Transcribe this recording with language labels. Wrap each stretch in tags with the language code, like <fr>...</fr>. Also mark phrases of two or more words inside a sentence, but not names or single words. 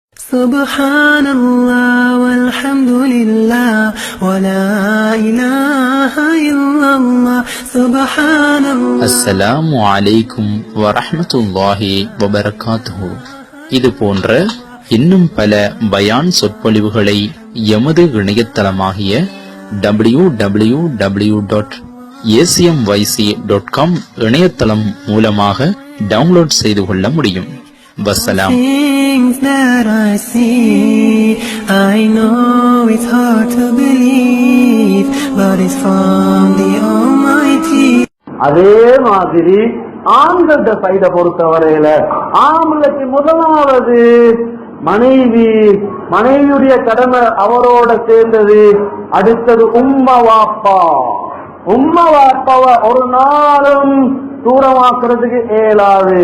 <ar>سبحان الله والحمد لله ولا إله إلا الله. Subhanallah. السلام عليكم ورحمة الله وبركاته.</ar> <ta>இது போன்ற இன்னும் பல பயான் சொற்பொழிவுகளை எமது இணையதளமாகிய www.acmyc.com இணையதளம் மூலமாக டவுன்லோட் செய்து கொள்ள முடியும்.</ta> <ar>வஸ்ஸலாம்.</ar> <en>Things that I see, I know it's hard to believe, but it's from the Almighty.</en> <ta>அதே மாதிரி ஆண்கள சைட பொறுத்தவரையில ஆண்களுக்கு முதலாவது மனைவியுடைய கடமை அவரோட சேர்ந்தது. அடுத்தது உம்மா வாப்பாவை ஒரு நாளும் தூரமாக்குறதுக்கு இயலாது.</ta>